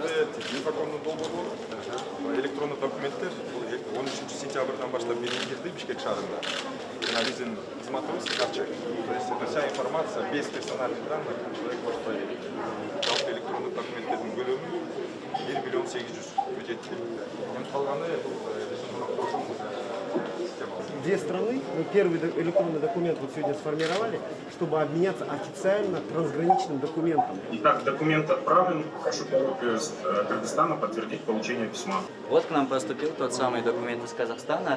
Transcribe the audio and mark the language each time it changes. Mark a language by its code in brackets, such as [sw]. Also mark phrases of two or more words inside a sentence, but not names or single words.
[ky] инфокомның долбоору электрондук документтер 13 сентябрдан баштап берилди Бишкек шаарында. Жана биздин кызматыбыз ачык. [ru] То есть это вся информация без персональных данных человек может проверить. [ky] Жалпы электрондук документтердин көлөмү 1 миллион 800 бюджетти. Эми калганы [ru] Две страны, мы первый электронный документ вот сегодня сформировали, чтобы обменяться официально трансграничным документом. Итак, документ отправлен. Прошу Кыргызстана подтвердить получение письма. Вот к нам поступил тот самый документ из Казахстана.